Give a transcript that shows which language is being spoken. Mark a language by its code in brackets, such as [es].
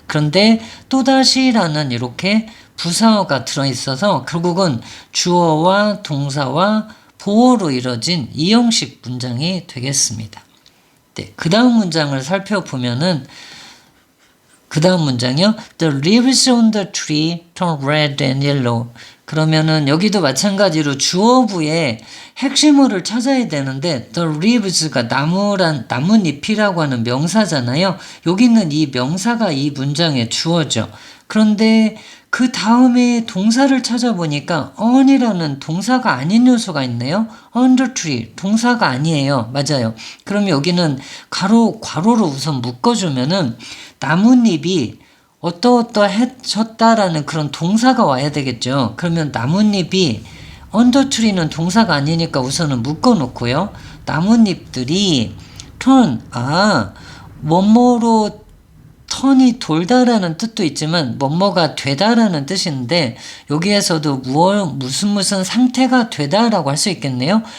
[ko] 그런데 또다시라는 이렇게 부사어가 들어있어서 결국은 주어와 동사와 보어로 이뤄진 이형식 문장이 되겠습니다. 네, 그 다음 문장을 살펴보면은 그 다음 문장이요. [en] The leaves on the tree turn red and yellow. [ko] 그러면은 여기도 마찬가지로 주어부에 핵심어를 찾아야 되는데 [en] the leaves [ko] 가 나뭇잎이라고 하는 명사잖아요. 여기는 이 명사가 이 문장의 주어죠. 그런데 그 다음에 동사를 찾아보니까 on이라는 동사가 아닌 요소가 있네요. [en] on the tree [ko] 동사가 아니에요. 맞아요. 그럼 여기는 괄호로 우선 묶어주면은 나뭇잎이 어떠어떠해졌다라는 그런 동사가 와야 되겠죠. 그러면 나뭇잎이 [en] under tree [ko] 는 동사가 아니니까 우선은 묶어놓고요. 나뭇잎들이 turn, 뭐뭐로 턴이 돌다라는 뜻도 있지만 뭐뭐가 되다라는 뜻인데 여기에서도 무슨 상태가 되다라고 할 수 있겠네요.